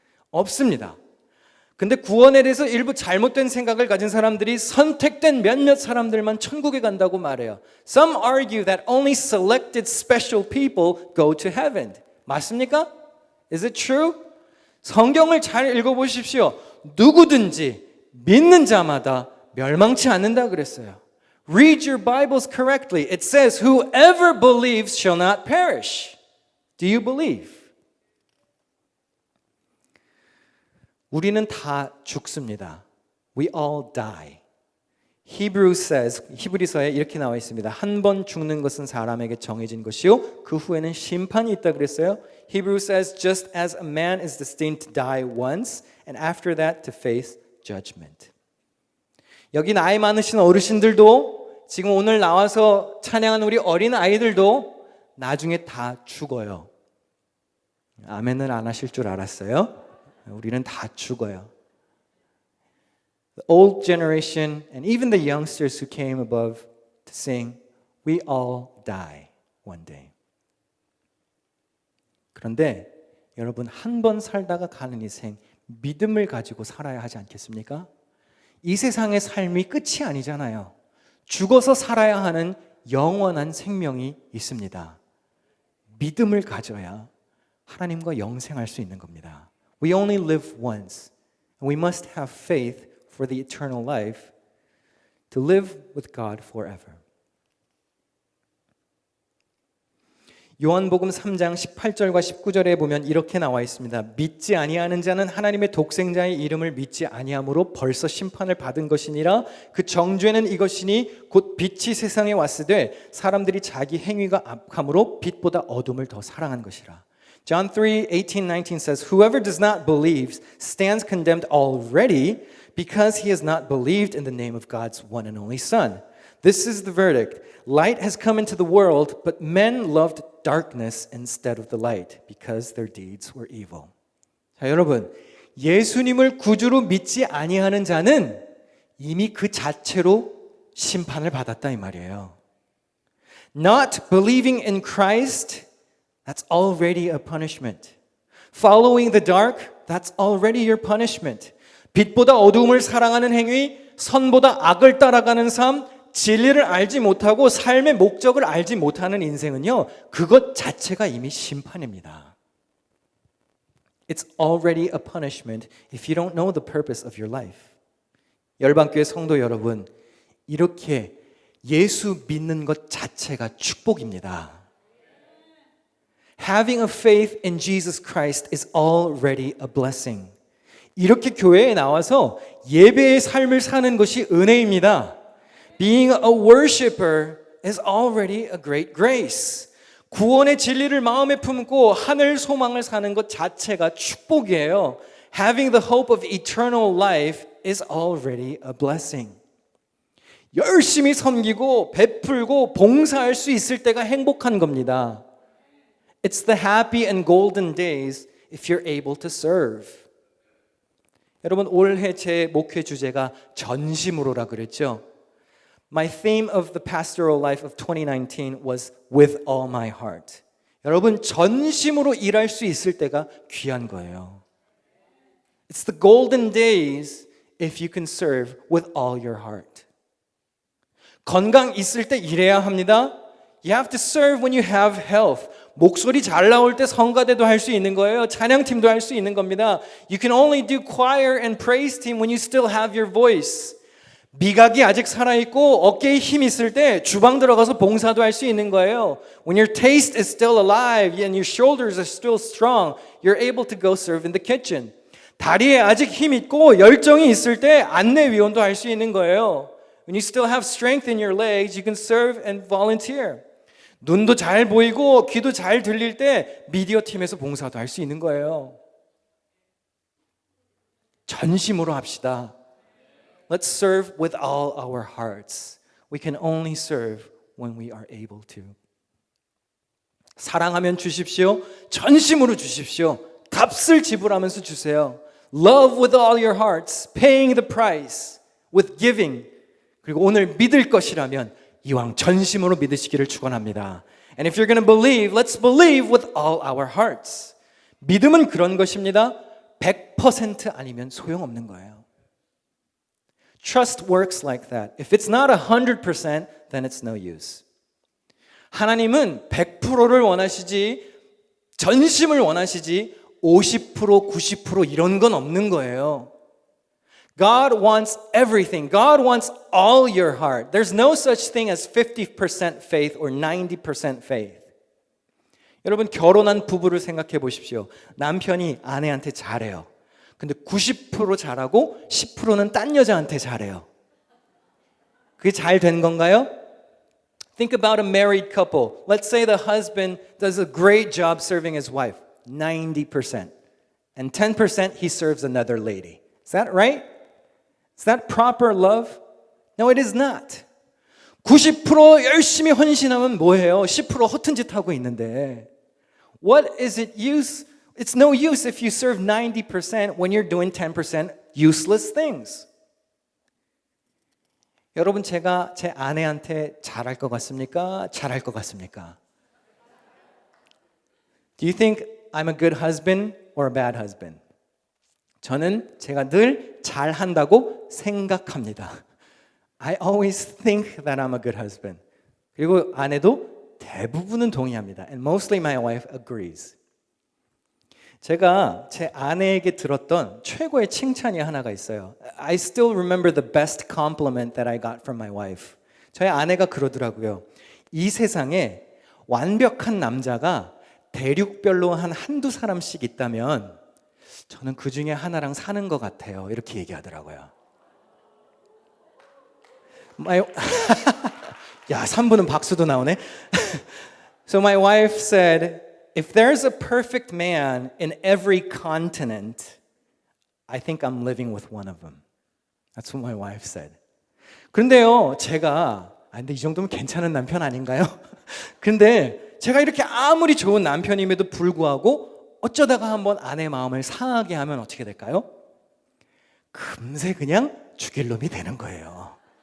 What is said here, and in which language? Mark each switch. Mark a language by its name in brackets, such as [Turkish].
[Korean] 없습니다. 근데 구원에 대해서 일부 잘못된 생각을 가진 사람들이 선택된 몇몇 사람들만 천국에 간다고 말해요. [English] Some argue that only selected special people go to heaven. [Korean] 맞습니까? [English] Is it true? [Korean] 성경을 잘 읽어보십시오. 누구든지 믿는 자마다 멸망치 않는다 그랬어요. [English] Read your Bibles correctly. It says, whoever believes shall not perish. Do you believe? [Korean] 우리는 다 죽습니다. [English] We all die. Hebrews says, [Korean] 히브리서에 이렇게 나와 있습니다. 한 번 죽는 것은 사람에게 정해진 것이요 그 후에는 심판이 있다 그랬어요. [English] Hebrews says, just as a man is destined to die once and after that to face judgment. [Korean] 여기 나이 많으신 어르신들도 지금 오늘 나와서 찬양하는 우리 어린 아이들도 나중에 다 죽어요. 아멘은 안 하실 줄 알았어요. 우리는 다 죽어요. [English] The old generation and even the youngsters who came above to sing, we all die one day. [Korean] 그런데 여러분 한 번 살다가 가는 인생 믿음을 가지고 살아야 하지 않겠습니까? 이 세상의 삶이 끝이 아니잖아요. 죽어서 살아야 하는 영원한 생명이 있습니다. 믿음을 가져야 하나님과 영생할 수 있는 겁니다. [English] We only live once. And we must have faith for the eternal life to live with God forever. [Korean] 요한복음 3장 18절과 19절에 보면 이렇게 나와 있습니다. 믿지 아니하는 자는 하나님의 독생자의 이름을 믿지 아니함으로 벌써 심판을 받은 것이니라. 그 정죄는 이것이니 곧 빛이 세상에 왔으되 사람들이 자기 행위가 악함으로 빛보다 어둠을 더 사랑한 것이라. [English] John 3:18-19 says, Whoever does not believe stands condemned already because he has not believed in the name of God's one and only Son. This is the verdict. Light has come into the world, but men loved darkness instead of the light because their deeds were evil. [Korean] 자, 여러분, 예수님을 구주로 믿지 아니하는 자는 이미 그 자체로 심판을 받았다 이 말이에요. [English] Not believing in Christ, that's already a punishment. Following the dark, that's already your punishment. [Korean] 빛보다 어두움을 사랑하는 행위, 선보다 악을 따라가는 삶, 진리를 알지 못하고 삶의 목적을 알지 못하는 인생은요, 그것 자체가 이미 심판입니다. [English] It's already a punishment if you don't know the purpose of your life. [Korean] 열방교회 성도 여러분, 이렇게 예수 믿는 것 자체가 축복입니다. [English] Having a faith in Jesus Christ is already a blessing. [Korean] 이렇게 교회에 나와서 예배의 삶을 사는 것이 은혜입니다. [English] Being a worshiper is already a great grace. [Korean] 구원의 진리를 마음에 품고 하늘 소망을 사는 것 자체가 축복이에요. [English] Having the hope of eternal life is already a blessing. [Korean] 열심히 섬기고 베풀고 봉사할 수 있을 때가 행복한 겁니다. [English] It's the happy and golden days if you're able to serve. [Korean] 여러분 올해 제 목회 주제가 전심으로라 그랬죠. [English] My theme of the pastoral life of 2019 was with all my heart. [Korean] 여러분 전심으로 일할 수 있을 때가 귀한 거예요. [English] It's the golden days if you can serve with all your heart. [Korean] 건강 있을 때 일해야 합니다. [English] You have to serve when you have health. [Korean] 목소리 잘 나올 때 성가대도 할 수 있는 거예요. 찬양팀도 할 수 있는 겁니다. [English] You can only do choir and praise team when you still have your voice. [Korean] 미각이 아직 살아있고 어깨에 힘 있을 때 주방 들어가서 봉사도 할 수 있는 거예요. [English] When your taste is still alive and your shoulders are still strong, you're able to go serve in the kitchen. [Korean] 다리에 아직 힘 있고 열정이 있을 때 안내위원도 할 수 있는 거예요. [English] When you still have strength in your legs, you can serve and volunteer. [Korean] 눈도 잘 보이고 귀도 잘 들릴 때 미디어 팀에서 봉사도 할 수 있는 거예요. 전심으로 합시다. [English] Let's serve with all our hearts. We can only serve when we are able to. [Korean] 사랑하면 주십시오. 전심으로 주십시오. 값을 지불하면서 주세요. [English] Love with all your hearts, paying the price with giving. [Korean] 그리고 오늘 믿을 것이라면 이왕 전심으로 믿으시기를 축원합니다. [English] And if you're going to believe, let's believe with all our hearts. [Korean] 믿음은 그런 것입니다. 100% 아니면 소용없는 거예요. [English] Trust works like that. If it's not 100%, then it's no use. [Korean] 하나님은 100%를 원하시지, 전심을 원하시지, 50%, 90% 이런 건 없는 거예요. [English] God wants everything. God wants all your heart. There's no such thing as 50% faith or 90% faith. [Korean] 여러분 결혼한 부부를 생각해 보십시오. 남편이 아내한테 잘해요. 근데 90% 잘하고 10%는 딴 여자한테 잘해요. 그게 잘 된 건가요? [English] Think about a married couple. Let's say the husband does a great job serving his wife, 90%. And 10% he serves another lady. Is that right? Is that proper love? No, it is not. [Korean] 90% 열심히 헌신하면 뭐해요? 10% 허튼 짓 하고 있는데 [English] What is it use? It's no use if you serve 90% when you're doing 10% useless things. [Korean] 여러분 제가 제 아내한테 잘할 것 같습니까? 잘할 것 같습니까? [English] Do you think I'm a good husband or a bad husband? [Korean] 저는 제가 늘 잘한다고 생각합니다. [English] I always think that I'm a good husband. [Korean] 그리고 아내도 대부분은 동의합니다. [English] And mostly my wife agrees. [Korean] 제가 제 아내에게 들었던 최고의 칭찬이 하나가 있어요. [English] I still remember the best compliment that I got from my wife. [Korean] 저희 아내가 그러더라고요. 이 세상에 완벽한 남자가 대륙별로 한 한두 사람씩 있다면 저는 그 중에 하나랑 사는 것 같아요. 이렇게 얘기하더라고요. 야, 3분은 박수도 나오네. [English] So my wife said, if there's a perfect man in every continent, I think I'm living with one of them. That's what my wife said. [Korean] 그런데요, 제가 근데 이 정도면 괜찮은 남편 아닌가요? 근데 제가 이렇게 아무리 좋은 남편임에도 불구하고 어쩌다가 한번 아내 마음을 상하게 하면 어떻게 될까요? 금세 그냥 죽일 놈이 되는 거예요.